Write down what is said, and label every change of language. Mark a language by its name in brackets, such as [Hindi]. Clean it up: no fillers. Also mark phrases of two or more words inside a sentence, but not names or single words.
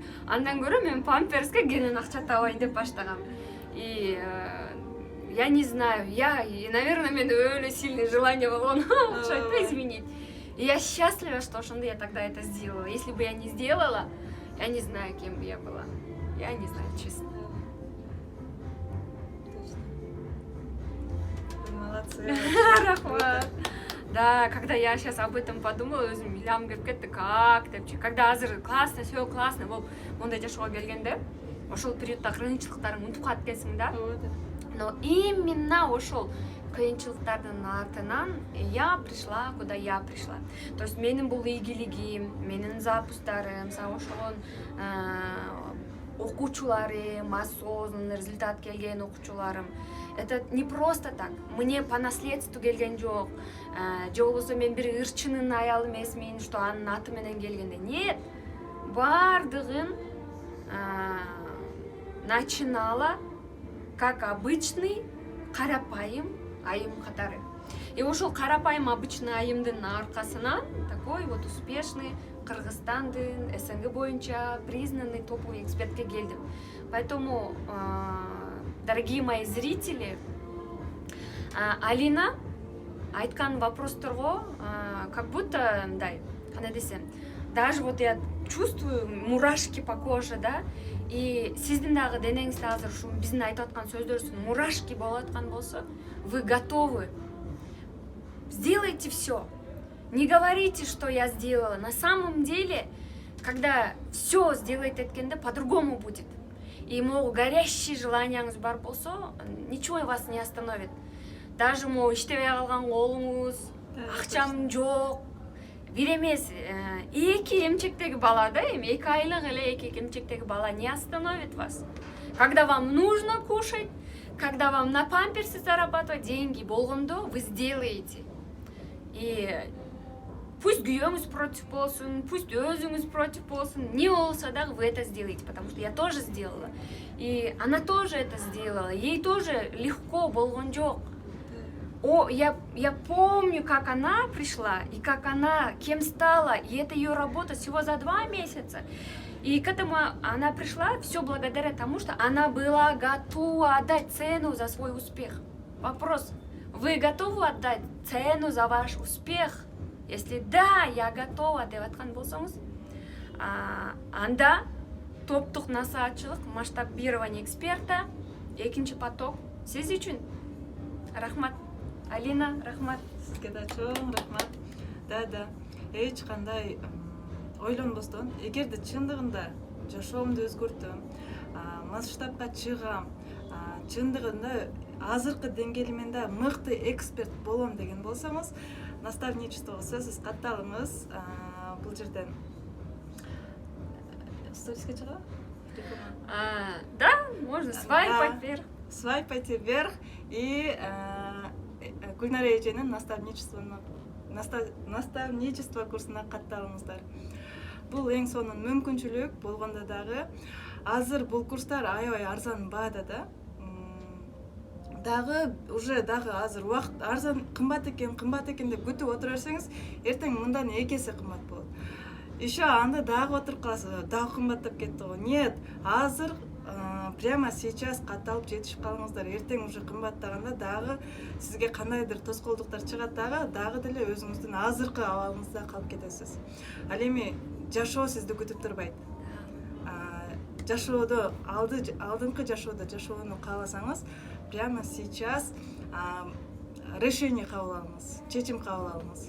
[Kyrgyz] Андан көрө мен памперске кенен акча табайын деп баштагам. [Russian] И я не знаю, наверное, [Kyrgyz] мен өлө [Russian] сильное желание [Kyrgyz] болгон окшойт да изменить. [Russian] И я счастлива, что ошондо я тогда это сделала. Если бы я не сделала, я не знаю, кем бы я была. Я не знаю, честно. Молодцы. [Kyrgyz] Рахмат. [Russian] Да, когда я сейчас об этом подумала, [Kazakh] өзім илям келіп кетті, [Russian] как депчи. Когда азыр классно, все классно болып, [Kyrgyz] ондай жашоого келгенде, ошол периодта кыйынчылыктарың унутуп калат экенсиң да. [Russian] Но именно [Kyrgyz] ошол кыйынчылыктардын артынан [Russian] я пришла, куда я пришла. То есть [Kyrgyz] менин бул ийгилигим, менин запустарым, ошол окуучуларым, [Russian] осознанный результат [Kyrgyz] келген окуучуларым. [Russian] Это не просто так. Мне по наследству [Kyrgyz] келген жок. Же болбосо мен бир ырчынын аялы эмесмин, что анын аты менен келгенде. Нет. Бардыгын [Russian] начинала как обычный [Kyrgyz] карапайым айым катары. И ошол карапайым обычный айымдын аркасынан [Russian] такой вот успешный [Kyrgyz] Кыргызстандын СНГ боюнча [Russian] признанный топовый [Kyrgyz] экспертке келдим. [Russian] Поэтому, дорогие мои зрители, Алина айткан вопросторго как будто, [Kyrgyz] кандай десем, [Russian] даже вот я чувствую мурашки по коже, да, [Kyrgyz] и сиздин дагы денеңизде азыр ушу биздин айтып аткан сөздөрүбүздүн мурашки болуп аткан болсо, [Russian] вы готовы, сделайте все. Не говорите, что я сделала. На самом деле, когда все сделаете эткенде, по-другому будет. [Kyrgyz] И могу [Russian] горящие желанияңыз [Kyrgyz] бар болсо, [Russian] ничего вас не остановит. [Kyrgyz] Даже могу иштебей калган колуңуз, акчам жок, бир эмес, эки эмчектеги бала да, эми 2 айлык эле эки эмчектеги бала [Russian] не остановит вас. Когда вам нужно кушать, когда вам на памперсы зарабатывать деньги болгондо, вы сделаете. И пусть күйөөңүз против болсун, пусть өзүңүз против болсун, не [Kyrgyz] болсо да [Russian] вы это сделаете, потому что я тоже сделала. И она тоже это сделала, ей тоже легко [Kyrgyz] болгон жок. [Russian] Я помню, как она пришла, и как она кем стала, и это ее работа всего за 2 месяца. И к этому она пришла все благодаря тому, что она была готова отдать цену за свой успех. Вопрос, вы готовы отдать цену за ваш успех? [Kyrgyz] Если да, [Russian] я готова [Kyrgyz] деп аткан болсоңуз, анда топтук насаатчылык, [Russian] масштабирование эксперта, [Kyrgyz] 2 поток сиз үчүн. Рахмат. Алина, рахмат. Сизге да чоң рахмат. Да, эч кандай ойлонбостон, эгерде чындыгында жашоомду өзгөртөм, масштабка чыгам, чындыгында азыркы деңгээлимен да мыкты эксперт болом деген болсоңуз, наставничествого сөзсүз катталыңыз. Бул жерден сториске чыгабы? Да, [Russian] можно свайпать вверх. [Kyrgyz] Свайпайте вверх и Гүлнара эженин наставничество курсуна катталыңыздар. Бул эң сонун мүмкүнчүлүк болгондо дагы азыр бул курстар аябай арзан баада да. Дагы азыр убакыт арзан кымбат экен деп күтүп отура берсеңиз, эртең мындан 2 эсе кымбат болот. Еще анда дагы отуруп каласыз, дагы кымбаттап кетти го. Нет, азыр [Russian] прямо сейчас [Kyrgyz] катталып жетишип калыңыздар. Эртең уже кымбаттаганда дагы сизге кандайдыр тоскоолдуктар чыгат, дагы деле өзүңүздүн азыркы абалыңызда калып кетесиз. Ал эми жашоо сизди күтүп турбайт. Жашоодо алдыңкы жашоону кааласаңыз, [Russian] прямо сейчас решение [Kyrgyz] кабыл алыңыз, чечим кабыл алыңыз.